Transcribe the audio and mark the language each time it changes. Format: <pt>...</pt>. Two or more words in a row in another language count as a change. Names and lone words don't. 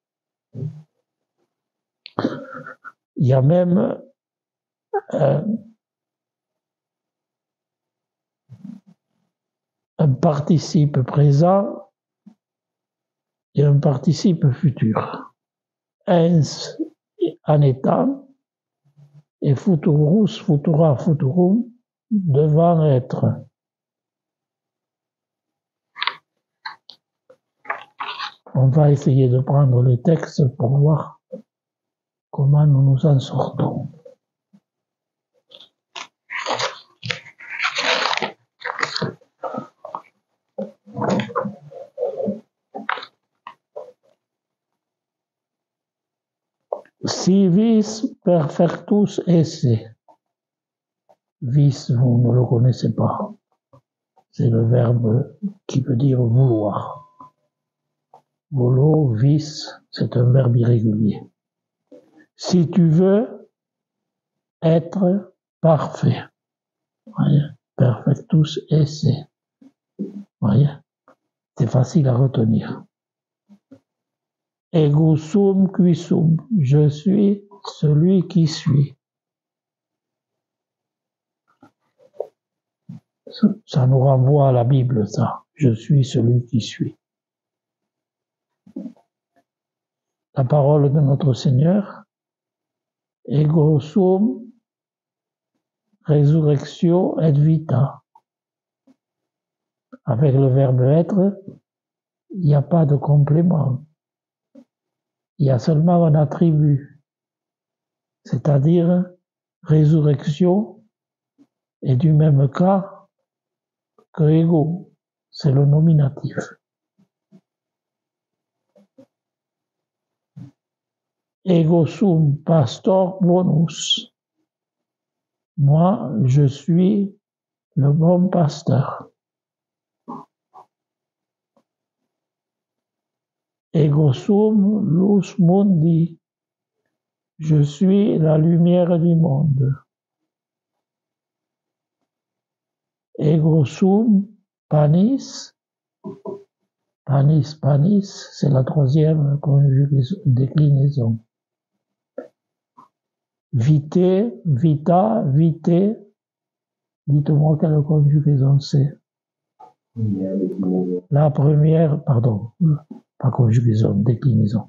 <fr>Il y a même un participe présent et un participe futur. Ens en étant et</fr> <la>futurus, futura, futurum</la> <fr>devant être. On va essayer de prendre les textes pour voir comment nous nous en sortons.</fr> <la>Si vis perfectus esse.</la> <fr>Vis, vous ne le connaissez pas. C'est le verbe qui veut dire vouloir.</fr> <la>Volo, vis,</la> <fr>c'est un verbe irrégulier. Si tu veux être parfait. Voyez,</fr> <la>perfectus esse.</la> <fr>Voyez, c'est facile à retenir.</fr> <la>Ego sum qui sum,</la> <fr>je suis celui qui suis. Ça nous renvoie à la Bible, ça. Je suis celui qui suis. La parole de notre Seigneur,</fr> <la>ego sum resurrectio et vita.</la> <fr>Avec le verbe être, il n'y a pas de complément. Il y a seulement un attribut, c'est-à-dire résurrection est du même cas que ego, c'est le nominatif.</fr> <la>Ego sum pastor bonus.</la> <fr>Moi, je suis le bon pasteur.</fr> <la>Ego sum lux mundi.</la> <fr>Je suis la lumière du monde.</fr> <la>Ego sum panis. Panis, panis,</la> <fr>c'est la troisième déclinaison.</fr> <la>Vite, vita, vite.</la> <fr>Dites-moi quelle conjugaison c'est. La première, pardon, pas conjugaison, déclinaison.</fr>